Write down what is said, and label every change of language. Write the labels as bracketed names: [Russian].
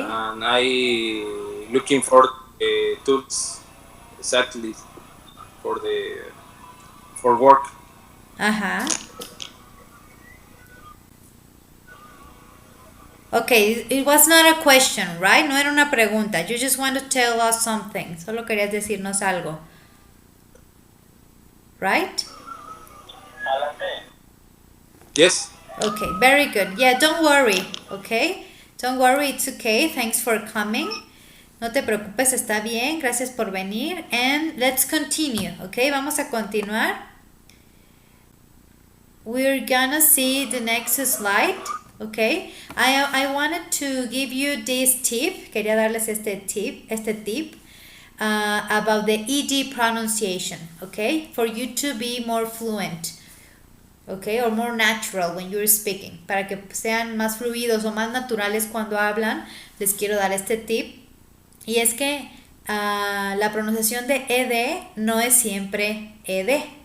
[English] and I looking for tools exactly for work. Ajá. Okay, it was not a question, right? [Spanish] No era una pregunta. [English] You just want to tell us something. [Spanish] Solo querías decirnos algo. [English] Right? Yes. Okay, very good. Yeah, don't worry, okay? Don't worry, it's okay. Thanks for coming. [Spanish] No te preocupes, está bien. Gracias por venir. [English] And let's continue, okay? [Spanish] Vamos a continuar. [English] We're gonna see the next slide, okay? I wanted to give you this tip. [Spanish] Quería darles este tip [English] about the ED pronunciation, okay? For you to be more fluent. Okay, or more natural when you're speaking. [Spanish] Para que sean más fluidos o más naturales cuando hablan, les quiero dar este tip. Y es que la pronunciación de ed no es siempre ed.